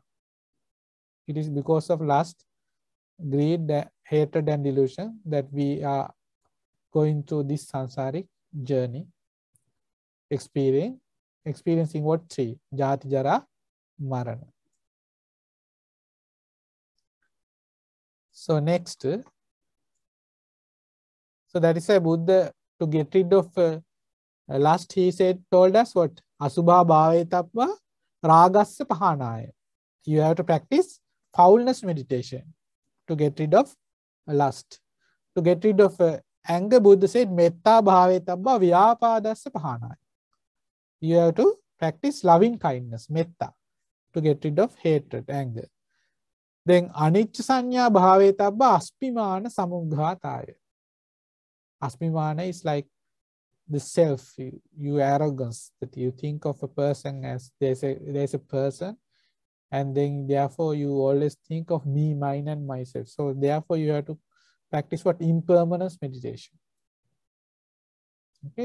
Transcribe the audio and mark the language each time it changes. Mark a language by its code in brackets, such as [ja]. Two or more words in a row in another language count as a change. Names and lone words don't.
[en] It is because of lust, greed, hatred, and delusion that we are going through this samsaric journey, experiencing what? Three: [pi] Jati, Jara, Marana. [en] So next, so that is a Buddha, to get rid of lust, he told us what? [pi] Asubha bhavetappa ragasya pahanaya. [en] You have to practice foulness meditation to get rid of lust. To get rid of anger, Buddha said [pi] metta bhavetappa vyapadasya pahanaya. [en] You have to practice loving kindness, metta, to get rid of hatred, anger. Then [pi] anicca sanya bhavetappa aspimana samughataya. [en] Aspimana is like the self, you arrogance, that you think of a person as there's a person, and then therefore you always think of me, mine, and myself. So therefore you have to practice what? Impermanence meditation. Okay.